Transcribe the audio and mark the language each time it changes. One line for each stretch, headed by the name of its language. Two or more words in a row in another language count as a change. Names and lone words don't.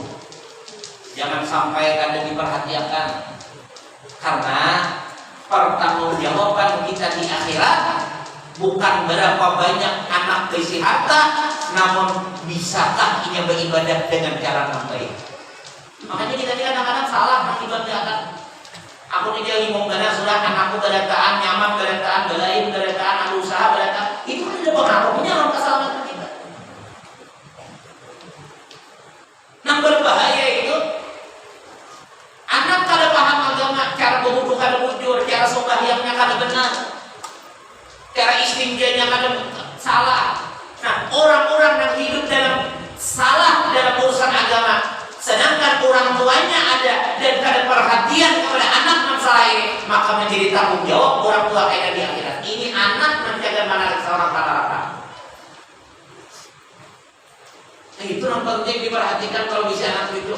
Indonesian: Jangan sampai kadang diperhatikan, karena pertanggungjawaban kita di akhirat bukan berapa banyak anak berisi harta, namun bisakah ia beribadah dengan cara yang baik. Makanya kita kadang-kadang salah mengibadah.
Banjar: Aku tidak ingin karena sudah anakku berataan nyaman, berataan belain, berataan ada usaha, berataan itu ada pengaruhnya dalam keselamatan kita. Yang berbahaya itu anak kada paham agama, cara berwudu kada bujur, cara sembahyangnya kada benar, cara istinjanya kada salah. Nah, orang-orang yang hidup dalam salah dalam urusan agama, sedangkan orang tuanya ada dan kada perhatian kepada anak masalah ini, maka menjadi tanggung jawab orang tua kita di akhirat.
Indonesian: Ini anak menjaga mana seorang rata-rata. Nah, itu yang penting diperhatikan kalau bisa anak cucu.